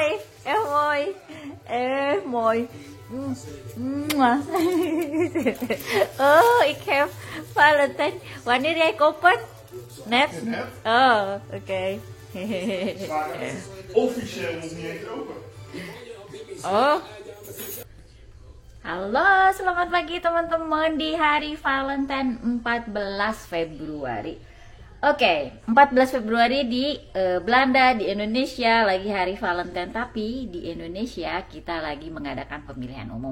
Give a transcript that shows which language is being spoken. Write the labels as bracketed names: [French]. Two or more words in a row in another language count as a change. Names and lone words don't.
[Dutch] Mooi. Mooi. Oh, ik heb Valentijn. Wanneer jij kopen? Net? Oh, oké. Maar officieel nog niet eens open. Oh. [Indonesian] Halo, selamat pagi teman-teman di hari Valentine 14 Februari. Oke, 14 Februari di Belanda, di Indonesia lagi hari Valentine, tapi di Indonesia kita lagi mengadakan pemilihan umum.